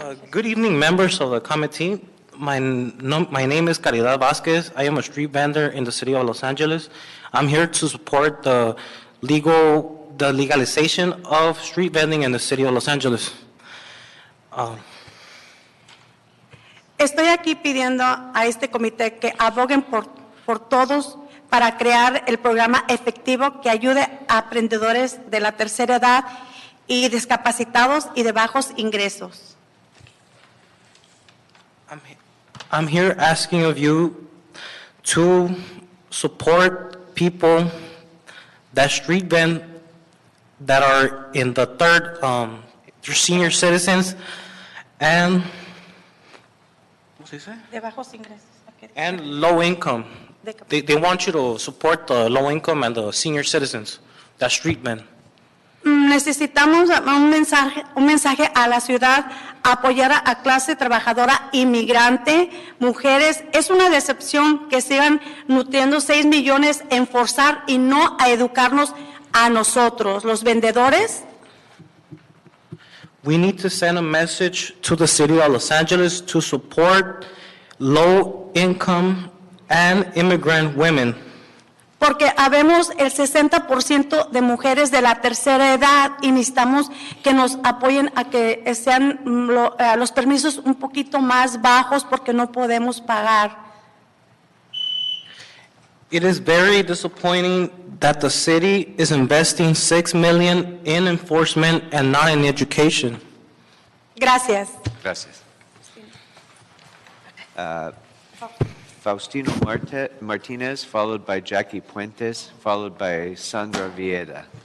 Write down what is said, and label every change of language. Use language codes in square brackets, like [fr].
[en] Good evening, members of the committee. My name is Caridad Vasquez. I am a street vendor in the city of Los Angeles. I'm here to support the legalization of street vending in the city of Los Angeles. [es] Estoy aquí pidiendo a este comité que aboguen por todos para crear el programa efectivo que ayude a emprendedores de la tercera edad y discapacitados y de bajos ingresos. [en] I'm here asking of you to support people that street vend that are in the they're senior citizens and [es] De bajos ingresos. Okay. [en] and low income. They want you to support the low income and the senior citizens that street vend. [es] Necesitamos un mensaje a la ciudad, apoyar a clase trabajadora inmigrante, mujeres. Es una decepción que sigan nutriendo 6 millones en forzar y no a educarnos a nosotros, los vendedores. [en] We need to send a message to the city of Los Angeles to support low income and immigrant women. [es] Porque habemos el 60% de mujeres de la tercera edad y necesitamos que nos apoyen a que sean los permisos un poquito más bajos porque no podemos pagar. [en] It is very disappointing that the city is investing $6 million in enforcement and not in education. [es] Gracias. Gracias. [en] Faustino Martinez, followed by Jackie Puentes, followed by Sandra Vieda.